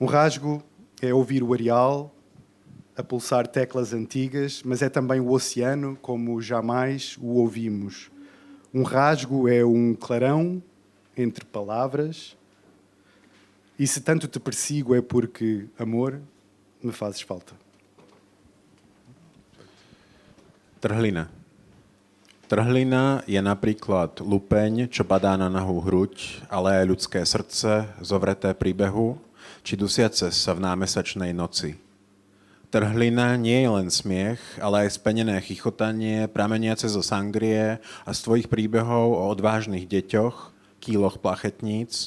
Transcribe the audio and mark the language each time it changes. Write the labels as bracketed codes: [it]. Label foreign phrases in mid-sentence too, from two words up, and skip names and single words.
[pt] Rasgo é ouvir o areal a pulsar teclas antigas, mas é também o oceano como jamais o ouvimos. Um rasgo é um clarão entre palavras, e se tanto te persigo é porque, amor, me fazes falta. [sk] Trhlina. Trhlina je napríklad lupeň, čo padá na nahú hruď, ale aj ľudské srdce, zovreté príbehu, či dusiace sa v námesačnej noci. Trhlina nie je len smiech, ale aj spenené chichotanie, prameniace zo sangrie a z tvojich príbehov o odvážnych deťoch, kýloch plachetníc.